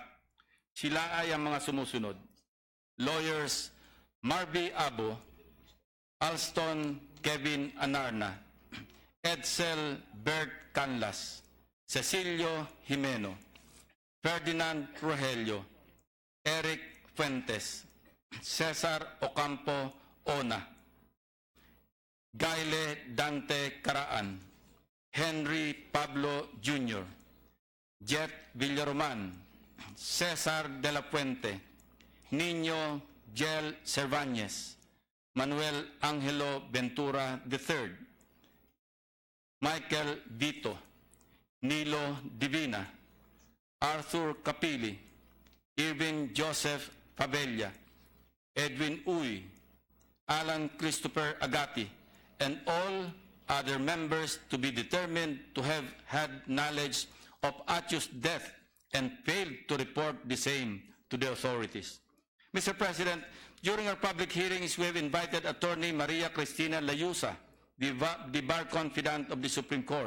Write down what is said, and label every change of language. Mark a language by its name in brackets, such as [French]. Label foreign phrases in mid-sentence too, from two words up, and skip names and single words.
[Filipino] Sila ay ang mga sumusunod: lawyers Marby Abo, Alston Kevin Anarna, Edsel Bert Canlas, Cecilio Jimeno, Ferdinand Rogelio, Eric Fuentes, Cesar Ocampo Ona, Gaile Dante Caraan, Henry Pablo Jr., Jet Villaroman, Cesar de la Puente, Niño Gel Cervantes, Manuel Angelo Ventura III, Michael Vito, Nilo Divina, Arthur Capili, Irvin Joseph Favella, Edwin Uy, Alan Christopher Agati, [English] and all other members to be determined to have had knowledge of Atio's death and failed to report the same to the authorities. Mr. President, during our public hearings, we have invited Attorney Maria Cristina Layusa, the bar confidant of the Supreme Court.